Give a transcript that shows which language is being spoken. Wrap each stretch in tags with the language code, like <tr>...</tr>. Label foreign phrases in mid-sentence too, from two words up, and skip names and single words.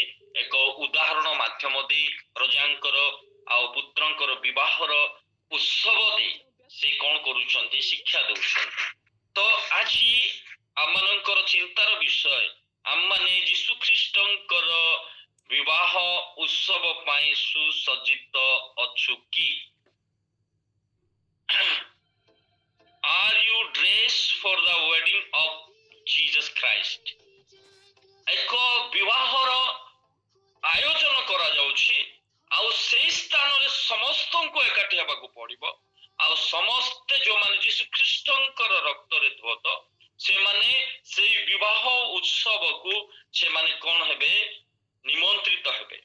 <or>ଏକ ଉଦାହରଣ ମାଧ୍ୟମ ଦେଇ ରଜାଙ୍କର ଆଉ ପୁତ୍ରଙ୍କର ବିବାହର ଉତ୍ସବ ଦେଇ ସେ କଣ କରୁଛନ୍ତି, ଶିକ୍ଷା ଦଉଛନ୍ତି। ତ ଆଜି ଆମମାନଙ୍କର ଚିନ୍ତାର ବିଷୟ, ଆମମାନେ ଯୀଶୁ ଖ୍ରୀଷ୍ଟଙ୍କର ବିବାହ ଉତ୍ସବ ପାଇଁ ସୁସଜ୍ଜିତ ଅଛୁ କି?</or> <en>Are you dressed for the wedding of Jesus Christ?</en> <or>ଏକ ବିବାହର ଆୟୋଜନ କରାଯାଉଛି, ଆଉ ସେଇ ସ୍ଥାନରେ ସମସ୍ତଙ୍କୁ ଏକାଠି ହେବାକୁ ପଡିବ। ଆଉ ସମସ୍ତେ ଯୋଉମାନେ ଯୀଶୁ ଖ୍ରୀଷ୍ଟଙ୍କର ରକ୍ତରେ ଧୋତ, ସେମାନେ ସେଇ ବିବାହ ଉତ୍ସବକୁ ସେମାନେ କଣ ହେବେ, ନିମନ୍ତ୍ରିତ ହେବେ।</or>